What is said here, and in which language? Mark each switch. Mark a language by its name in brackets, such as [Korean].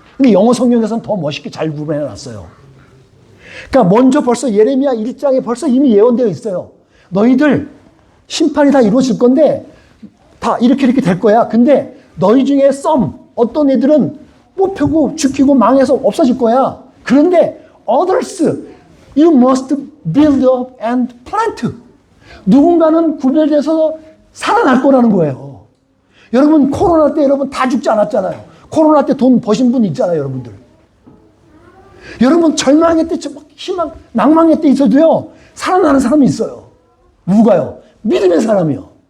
[Korean] 근데 영어 성경에서는 더 멋있게 잘 구분해 놨어요. 그러니까 먼저 벌써 예레미야 1장에 벌써 이미 예언되어 있어요. 너희들 심판이 다 이루어질 건데 다 이렇게 될 거야. 근데 너희 중에 어떤 애들은 뽑히고 죽히고 망해서 없어질 거야. 그런데 [English] others, you must build up and plant. [Korean] 누군가는 구별돼서 살아날 거라는 거예요. 여러분, 코로나 때 여러분 다 죽지 않았잖아요. 코로나 때 돈 버신 분 있잖아요, 여러분들. 여러분, 절망의 때, 희망, 낭망의 때 있어도요, 살아나는 사람이 있어요. 누가요? 믿음의 사람이요.